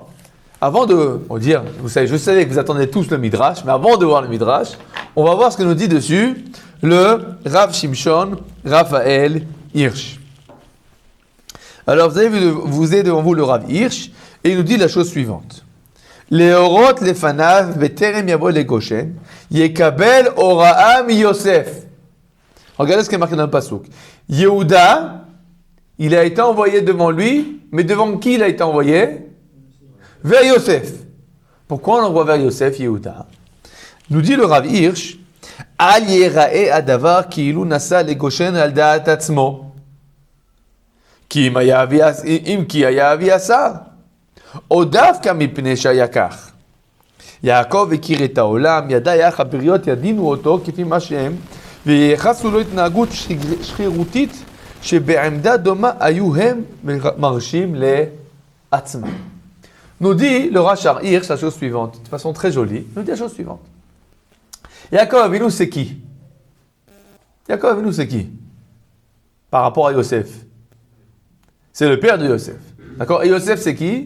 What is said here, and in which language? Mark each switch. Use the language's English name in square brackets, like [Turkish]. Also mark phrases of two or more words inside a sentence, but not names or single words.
[French] Avant de dire, vous savez, je savais que vous attendez tous le Midrash, mais avant de voir le Midrash, on va voir ce que nous dit dessus le Rav Shimshon Raphaël Hirsch. Alors vous avez vu, vous avez devant vous le Rav Hirsch, et il nous dit la chose suivante. [Hebrew] להורות לפניו בטרם יבוא לגושן, יקבל הוראה מיוסף. [French] Regardez ce qui est marqué dans le pasuk. Yehuda, il a été envoyé devant lui, mais devant qui il a été envoyé? Vers Yosef. Pourquoi on l'envoie vers Yosef, Yehuda? Nous dit le Rav Hirsch, [Hebrew] אל ייראה הדבר כאילו נסע לגושן על דעת עצמו. כי אם כי היה אבי אשר. או דווקא מפני שהיה כך. Yaakov הכיר את העולם, ידע איך הבריות ידינו אותו כפי מה שהם, וייחסו לו התנהגות שרירותית שבעמדה דומה היו הם מרשים לעצמם. [French] Nous dit le Rachar Hirsch la chose suivante, de façon très jolie, nous dit la chose suivante. Yaakov Avinu c'est qui? Yaakov Avinu c'est qui? Par rapport à Yosef. C'est le père de Yosef. D'accord? Et Yosef c'est qui?